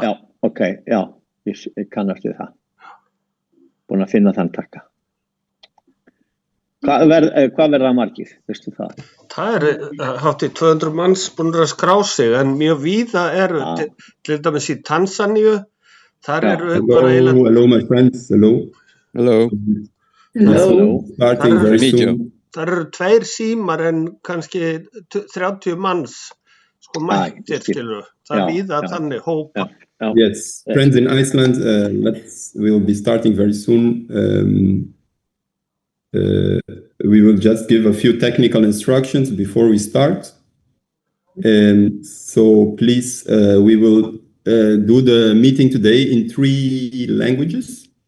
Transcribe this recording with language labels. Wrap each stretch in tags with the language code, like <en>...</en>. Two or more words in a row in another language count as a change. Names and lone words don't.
<is>Já, ok, já. Ég kannast við það. Búin að finna þann takka. Hvað verða margir, veistu það? Það hátt í 200 manns búin að skrá sig, en mjög víða eru, til dæmis í Tansaníu, þar eru bara eiginlega...</is> <en>Hello, my friends, hello. Hello. Starting very soon.</en> <is>Það eru 2 símar en kannski 30 manns sko mættir, skilur. Það víða þannig hópa.</is> <en>Yes, friends in Iceland, we'll be starting very soon. We will just give a few technical instructions before we start. So please, we will do the meeting today in 3 languages.</en>